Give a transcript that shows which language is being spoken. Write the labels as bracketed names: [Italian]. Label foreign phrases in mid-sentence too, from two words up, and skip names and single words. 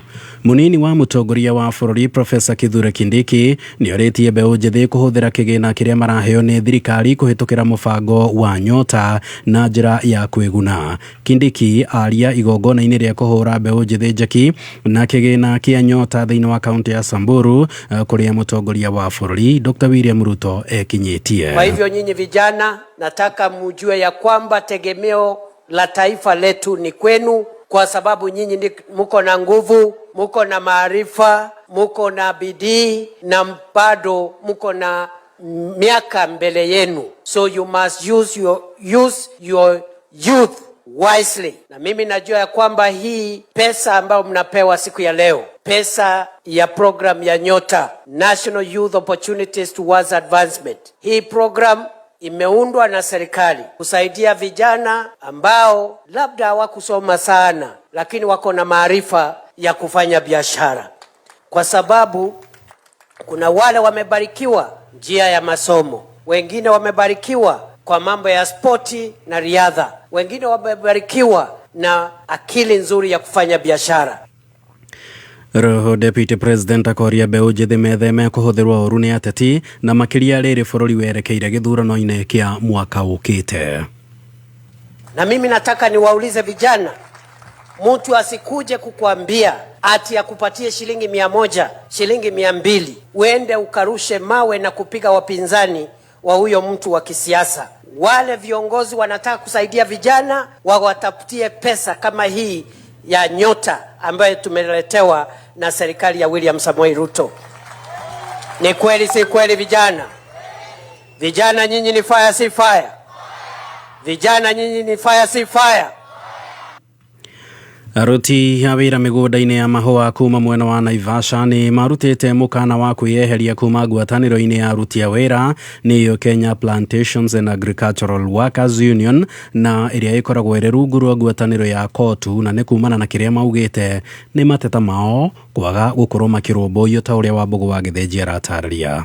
[Kikuyu] Munini wa mũtongoria wa bũrũri Profesa Kithure Kindiki nĩ orĩtie mbeũ njĩthĩ kũhũthĩra kĩgĩna kĩrĩa maraheo nĩ thirikari kũhĩtũkĩra mũbango wa Nyota na njĩra ya kwĩguna. Kindiki aria igongona-inĩ rĩa kũhũra mbeũ njĩthĩ njeki na kĩgĩna kĩa Nyota thĩinĩ wa kaunti ya Samburu kũrĩa mũtongoria wa bũrũri Dr. William Ruto ekinyĩtie. [Swahili] Kwa hivyo nyinyi vijana, nataka mjue ya kwamba tegemeo la taifa letu ni kwenu, kwa sababu nyinyi muko na nguvu, muko na maarifa, muko na bidii na bado muko na miaka mbele yenu. [English] So you must use your youth wisely. [Swahili] Na mimi najua ya kwamba hii pesa ambayo mnapewa siku ya leo, pesa ya program ya Nyota, [English] National Youth Opportunities Towards Advancement. [Swahili] Hii program imeundwa na serikali kusaidia vijana ambao labda hawakusoma sana lakini wako na maarifa ya kufanya biashara, kwa sababu kuna wale wamebarikiwa njia ya masomo, wengine wamebarikiwa kwa mambo ya spoti na riadha, wengine wamebarikiwa na akili nzuri ya kufanya biashara. [Kikuyu] Roho [English] Deputy President [Kikuyu] akoria mbeũ njĩthĩ metheme kũhũthĩrwo ũru nĩ ateti na makĩria rĩrĩ bũrũri werekeire gĩthurano-inĩ kĩa mwaka ũkĩte. [Swahili] Na mimi nataka niwaulize vijana, mtu asikuje kukuambia ati akupatie shilingi 100, shilingi 200, uende ukarushe mawe na kupiga wapinzani wa huyo mtu wa kisiasa. Wale viongozi wanataka kusaidia vijana, wawatafutie pesa kama hii ya Nyota ambayo tumeletewa na serikali ya William Samoei Ruto. Ni kweli si kweli vijana? Vijana nyinyi ni fire si fire? Vijana nyinyi ni fire si fire? [Kikuyu] Aruti a wĩra mĩgũnda-inĩ ya mahũa kuma mwena wa Naivasha nĩ marutĩte mũkana wa kwĩyeheria kuma ngwatanĩro-inĩ ya aruti a wĩra nĩyo Kenya Plantations and Agricultural Workers Union na ĩrĩa ĩkoragwo ĩrĩ rungu rwa ngwatanĩro ya KOTU, na nĩ kumana na kĩrĩa maugĩte nĩ mateta mao kwaga gũkorwo makĩrũmbũiyo ta ũrĩa Wambũgũ wa Gĩthĩnji aratarĩria.